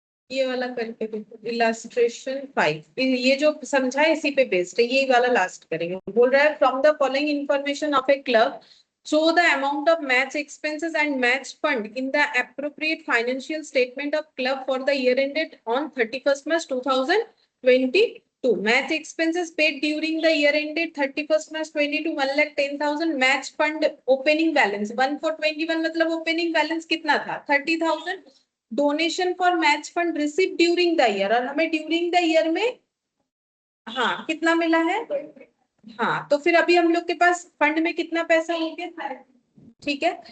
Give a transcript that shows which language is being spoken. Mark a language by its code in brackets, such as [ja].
[hi] ये वाला करके देखो, इलास्ट्रेशन 5, ये जो समझा है इसी पे बेस्ड है, ये वाला लास्ट करेंगे। बोल रहा है [en] From the following information of a club show the amount of match expenses and match fund in the appropriate financial statement of club for the year ended on 31st March 2022. Match expenses paid during the year ended 31st March 22 1,10,000, match fund opening balance 1 for 21, [hi] मतलब opening balance कितना था 30,000, [en] donation for match fund receive during the year, [hi] और हमें during the year में हाँ कितना मिला है, हाँ, तो फिर अभी हम लोग के पास फंड में कितना पैसा हो गया, ठीक है।